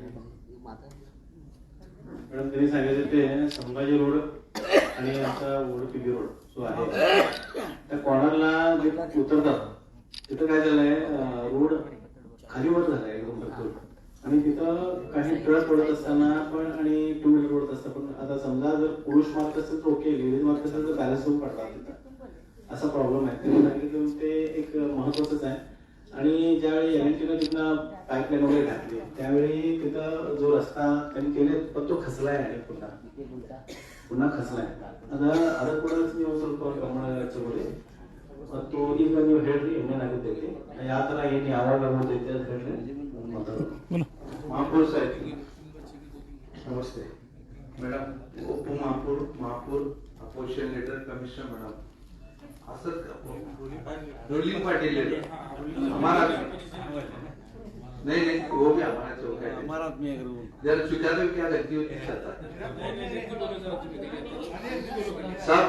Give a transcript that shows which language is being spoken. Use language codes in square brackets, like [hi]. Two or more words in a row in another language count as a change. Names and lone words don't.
[mr] मॅडम त्यांनी सांगितलं ते संभाजी रोड आणि आमचा ओडपीबी रोड जो आहे त्या कॉर्नरला जे उतरतात तिथं काय झालंय, रोड खाली वर झालाय एकदम भरपूर, आणि तिथं काही ट्रक ओढत असताना पण आणि 2 व्हीलर ओढत असताना पण, आता समजा जर पुरुष मारत असेल तर ओके, लेडीज मारत असेल तर बॅलन्स होऊन पडतात तिथं, असा प्रॉब्लेम आहे। त्यांनी सांगितलं ते एक महत्वाचंच आहे। आणि ज्यावेळी एनएनटीनं तिथनं पाईपलाईन वगैरे घातली त्यावेळी तिथं जो रस्ता त्यांनी केले पण तो खचलाय आणि पुन्हा खचलाय। [kn] ಅದರ ಕೂಡ ನೀವು ಸ್ವಲ್ಪ ಗಮನ ಹರಿಸಬಹುದು ಮತ್ತು ಈಗ ನೀವು ಹೇಳ್ರಿ ಏನೇನಾಗುತ್ತೆ ಯಾವ ತರ ಏನು ಯಾವಾಗ ಆಗೋದೈತೆ ಅಂತ ಹೇಳ್ರಿ ಮಾತಾಡೋದು। [hi] महापौर साहेब नमस्ते मैडम, उप महापौर [en] opposition leader [hi] कमिश्नर मैडम असद [en] ruling party leader [hi] हमारा नहीं वो भी हमारा चौक है, हमारा आदमी है, जरा चुका तो क्या गलती होती है साहब।